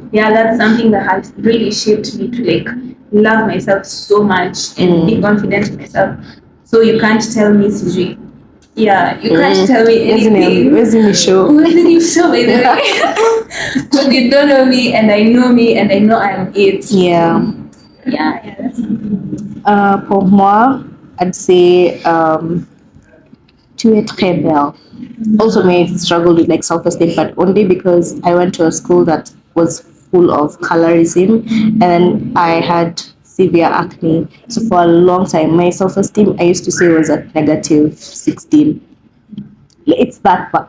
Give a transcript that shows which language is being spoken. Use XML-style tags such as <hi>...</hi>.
<en>Yeah, that's something that has really shaped me to like love myself so much and be confident in myself. So you can't tell me, Sijui. Yeah, you can't tell me anything. Where's in the show? Who's in your show, by the way? Because you don't know me, and I know I'm it. Yeah. Yeah, that's</en> <fr>Pour moi,</fr> <en>I'd say</en> <fr>tu es très belle.</fr> <en>Also made struggle with like self-esteem, but only because I went to a school that was full of colorism and then I had severe acne. So for a long time, my self-esteem I used to say was at negative 16. It's that bad.</en>